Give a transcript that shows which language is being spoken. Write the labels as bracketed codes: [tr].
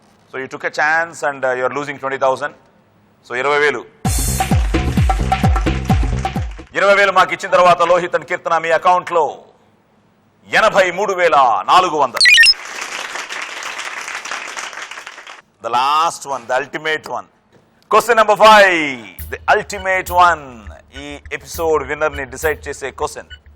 [en] So you took a chance and you are losing 20,000. [te] So 20,000 మాకు ఇచ్చిన తర్వాత Lohit and Keerthana మీ account లో 83,400. [en] The last one, the ultimate one. Question number 5, the ultimate one. [te] ఈ episode winner ని decide చేసే question.